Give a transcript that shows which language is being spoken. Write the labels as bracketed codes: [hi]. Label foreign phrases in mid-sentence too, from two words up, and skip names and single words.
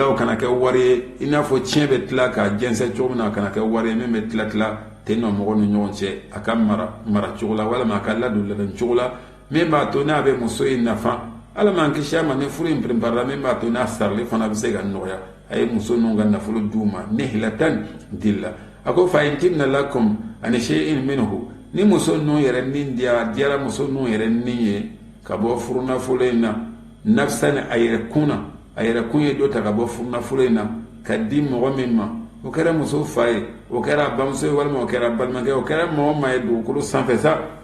[bm] o kana kɛ wari ye i n'a fɔ tiɲɛ bɛ tila k'a jɛnsɛn cogo min na a kana kɛ wari ye min bɛ tila ten nɔ mɔgɔ ni ɲɔgɔn cɛ a ka mara cogo la walima a ka ladon ladan cogo la min b'a to n'a bɛ muso in nafa ala m'an kisi a ma ni furu in préparera min b'a to n'a sarali fana bɛ se ka nɔgɔya a ye muso ninnu ka nafolo d'u ma nihilatan dilla a ko [ar] فإن طبن لكم عن شيء منه [bm] ni muso ninnu yɛrɛ nin diyara muso ninnu yɛrɛ nin ye ka bɔ furunafolo in na nafsan a yɛrɛ kun ye dɔ ta ka bɔ furunafolo in na ka di mɔgɔ min ma o kɛra muso fa ye o kɛra bamuso ye walima o kɛra balimakɛ o kɛra mɔgɔ ma ye dugukolo sanfɛ sa